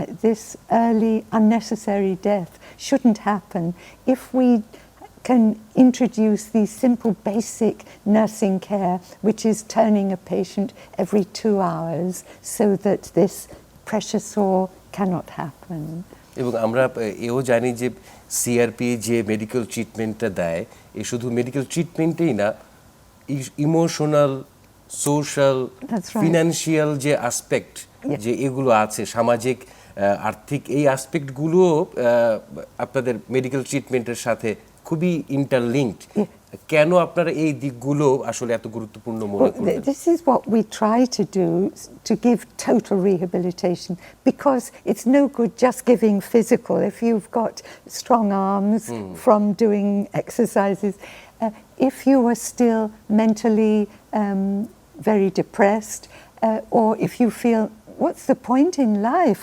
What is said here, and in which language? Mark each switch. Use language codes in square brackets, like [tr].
[en] This early unnecessary death shouldn't happen if we can introduce these simple basic nursing care, which is turning a patient every 2 hours so that this pressure sore cannot happen. [bn] এবং আমরা এও জানি যে CRP যে medical ট্রিটমেন্টটা দেয়, এ শুধু medical ট্রিটমেন্টেই না, ইমোশনাল, সোশ্যাল, ফিনান্সিয়াল যে অ্যাসপেক্ট, যে এগুলো আছে, সামাজিক, আর্থিক, এই অ্যাসপেক্টগুলোও আপনাদের মেডিকেল ট্রিটমেন্টের সাথে খুবই ইন্টারলিঙ্কড। কেন আপনারা এই দিকগুলো আসলে এত গুরুত্বপূর্ণ মনে করেন? [en] This is what we try to do, to give total rehabilitation, because it's no good just giving physical. If you've got strong arms from doing exercises, if you are still mentally very depressed, or if you feel, what's the point in life?